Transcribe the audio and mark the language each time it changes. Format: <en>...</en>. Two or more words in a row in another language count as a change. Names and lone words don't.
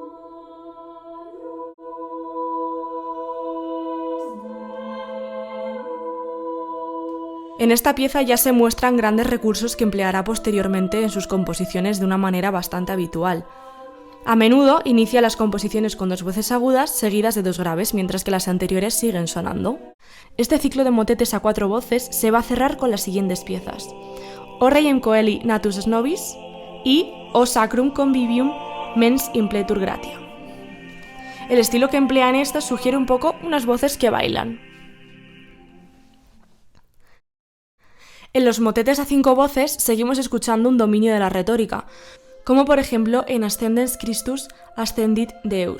<es>En esta pieza ya se muestran grandes recursos que empleará posteriormente en sus composiciones de una manera bastante habitual. A menudo inicia las composiciones con 2 voces agudas seguidas de 2 graves, mientras que las anteriores siguen sonando. Este ciclo de motetes a 4 voces se va a cerrar con las siguientes piezas: O Reiem Coeli Natus Nobis y O Sacrum Convivium Mens Impletur Gratia. El estilo que emplean estas sugiere un poco unas voces que bailan. En los motetes a 5 voces seguimos escuchando un dominio de la retórica, como por ejemplo en Ascendens Christus Ascendit Deus.</es>